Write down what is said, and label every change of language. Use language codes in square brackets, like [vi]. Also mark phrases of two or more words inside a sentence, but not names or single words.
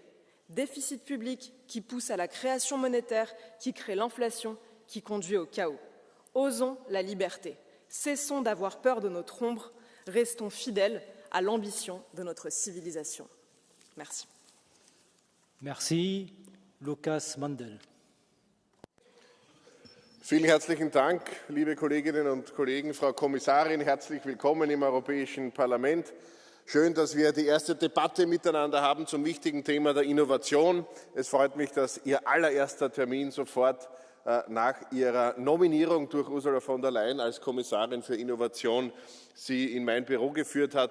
[fr] Déficit public qui pousse à la création monétaire, qui crée l'inflation, qui conduit au chaos. Osons la liberté. Cessons d'avoir peur de notre ombre. Restons fidèles à l'ambition de notre civilisation. Merci. Merci. Lukas Mandel. [de] Vielen herzlichen Dank, liebe Kolleginnen und Kollegen. Frau Kommissarin, herzlich willkommen im Europäischen Parlament. Schön, dass wir die erste Debatte miteinander haben zum wichtigen Thema der Innovation. Es freut mich, dass Ihr allererster Termin sofort nach Ihrer Nominierung durch Ursula von der Leyen als Kommissarin für Innovation Sie in mein Büro geführt hat.